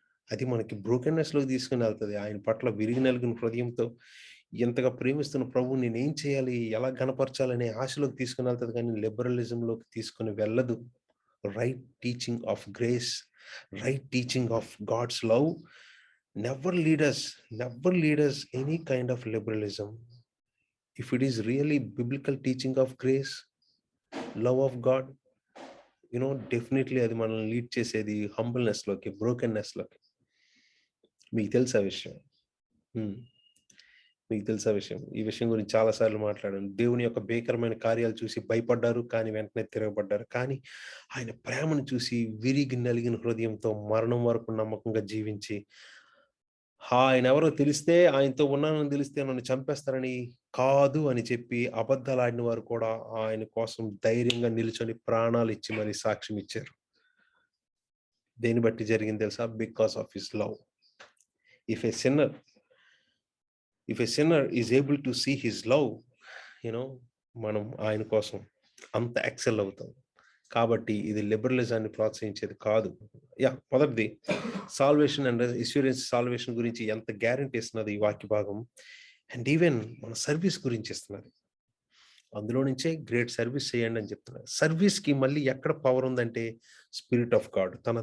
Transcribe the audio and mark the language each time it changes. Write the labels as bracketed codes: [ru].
[te] అది మనకి బ్రోకెన్‌నెస్‌లోకి తీసుకొని వెళ్తది. ఆయన పట్ల విరిగి నలిగిన హృదయంతో ఎంతగా ప్రేమిస్తున్న ప్రభువుని నేనేం చేయాలి? ఎలా ఘనపరచాలనే ఆశలోకి తీసుకొని వెళ్తది కానీ లిబరలిజంలోకి తీసుకొని వెళ్ళదు. [en] Right teaching of grace, right teaching of God's love never lead us any kind of liberalism. If it is really biblical teaching of grace, love of God, definitely [te] అది మనల్ని లీడ్ చేసేది హంబుల్‌నెస్‌లోకి, బ్రోకెన్‌నెస్‌లోకి. మీకు తెలుసా విషయం? మీకు తెలుసా విషయం? ఈ విషయం గురించి చాలా సార్లు మాట్లాడాను. దేవుని యొక్క భీకరమైన కార్యాలు చూసి భయపడ్డారు, కానీ వెంటనే తిరగబడ్డారు. కానీ ఆయన ప్రేమను చూసి విరిగి నలిగిన హృదయంతో మరణం వరకు నమ్మకంగా జీవించి, ఆయనెవరో తెలిస్తే, ఆయనతో ఉన్నానని తెలిస్తే నన్ను చంపేస్తారని కాదు అని చెప్పి అబద్ధాలాడిన వారు కూడా ఆయన కోసం ధైర్యంగా నిలుచొని ప్రాణాలిచ్చి మరి సాక్ష్యం ఇచ్చారు. దేన్ని బట్టి జరిగింది తెలుసా? [en] Because of his love. If a sinner is able to see his love, [te] మనం ఆయన కోసం అంత ఎక్సెల్ అవుతాం. కాబట్టి ఇది లిబరలిజాన్ని ప్రోత్సహించేది కాదు. మొదటిది [en] salvation and assurance salvation [te] గురించి ఎంత గ్యారంటీ ఇస్తున్నది ఈ వాక్య భాగం. అండ్ ఈవెన్ మన సర్వీస్ గురించి ఇస్తున్నది. అందులో నుంచే గ్రేట్ సర్వీస్ చేయండి అని చెప్తున్నారు. సర్వీస్‌కి మళ్ళీ ఎక్కడ పవర్ ఉందంటే [en] Spirit of God.